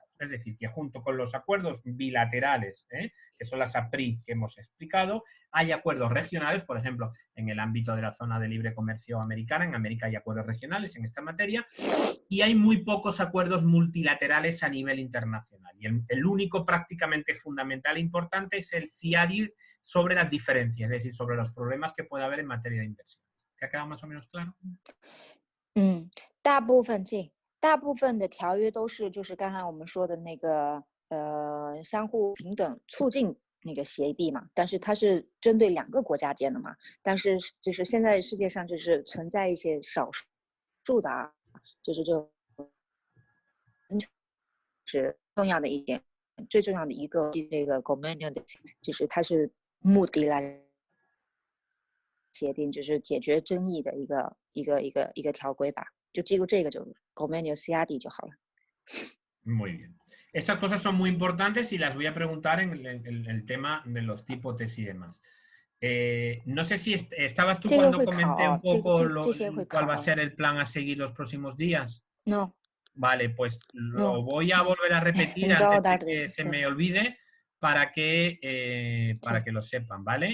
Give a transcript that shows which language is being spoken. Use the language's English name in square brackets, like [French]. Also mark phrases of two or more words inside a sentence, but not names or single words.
[Spanish] Es decir, que junto con los acuerdos bilaterales, que son las APRI que hemos explicado, hay acuerdos regionales, por ejemplo, en el ámbito de la zona de libre comercio americana, en América hay acuerdos regionales en esta materia, y hay muy pocos acuerdos multilaterales a nivel internacional. Y el único prácticamente fundamental e importante es el CIADI sobre las diferencias, es decir, sobre los problemas que puede haber en materia de inversiones. ¿Te ha quedado más o menos claro? [Chinese] 大部分的条约都是就是刚才我们说的那个相互平等促进那个协议嘛，但是它是针对两个国家间的嘛，但是就是现在世界上就是存在一些少数的啊，就是是重要的一点，最重要的一个这个 convention 就是它是目的来协定，就是解决争议的一个条规吧。就记住这个就 convenio CIADI 就好了。 [Spanish] Muy bien. Estas cosas son muy importantes y las voy a preguntar en el tema de los tipos TES y demás. No sé si estabas tú cuando comenté un poco cuál va a ser el plan a seguir los próximos días. No. Vale, pues lo voy a volver a repetir antes de que se me olvide para que lo sepan, ¿vale?